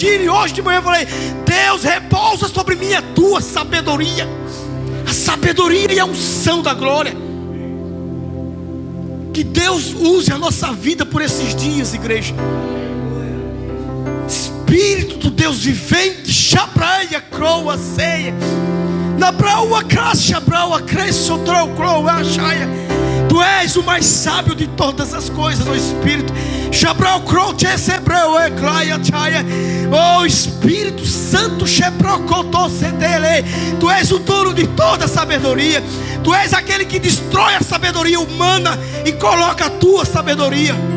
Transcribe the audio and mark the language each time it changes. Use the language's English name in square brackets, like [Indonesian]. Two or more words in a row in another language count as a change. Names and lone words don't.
[Portuguese] E hoje de manhã eu falei: Deus, repousa sobre mim a tua sabedoria. A sabedoria e a unção da glória. Que Deus use a nossa vida por esses dias, igreja. Espírito do Deus vivente, Shabraia, Croa, Ceia, Nabraua, Crasha, Braua, Cresce, Croa, Shaia. Tu és o mais sábio de todas as coisas, ó Espírito. Shabrau, Crote, Sebreu, Eclaia, Chaia. Oh Espírito Santo, tu és o dono de toda a sabedoria. Tu és aquele que destrói a sabedoria humana e coloca a tua sabedoria.